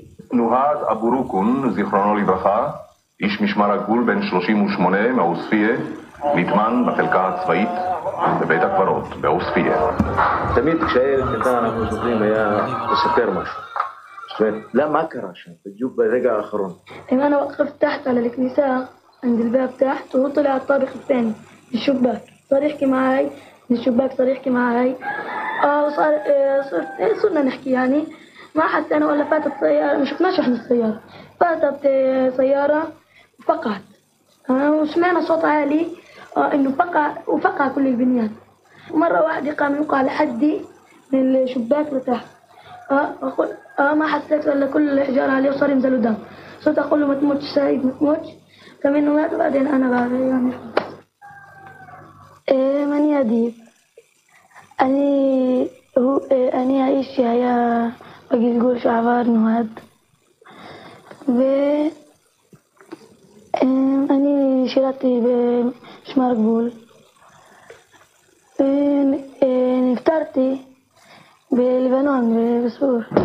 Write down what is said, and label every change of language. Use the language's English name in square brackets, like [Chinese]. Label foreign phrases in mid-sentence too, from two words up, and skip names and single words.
[Hebrew] נוהד אבו רוקון, זיכרונו לברכה, איש משמר הגבול בן 38 מעוספיה, נטמן בחלקה הצבאית בבית הקברות בעוספיה. תמיד כשהילד קטן אנחנו זוכרים היה לספר משהו. זאת אומרת, מה קרה שם? בדיוק ברגע האחרון. [Arabic] أنا وقفت تحت على الكنيسة عند الباب تحت وهو طلع الطابق الثاني الشباك صار يحكي معي من الشباك صار يحكي معي صرنا نحكي يعني ما حسينا ولا فاتت سيارة ما شفناش احنا السيارة فاتت سيارة وفقعت وسمعنا صوت عالي انه وفقع كل البنيان مرة واحدة قام يوقع لحدي من الشباك لتحت ما حسيت الا كل الحجارة عليه وصار ينزلوا دم صرت اقول له ما تموتش سعيد ما تموتش كمان مات وبعدين انا بعد يعني [Hebrew] ماني أديب אני האיש שהיה בגלגול שעבר נוהד ואני שירתי במשמר גבול ונפטרתי בלבנון בסור.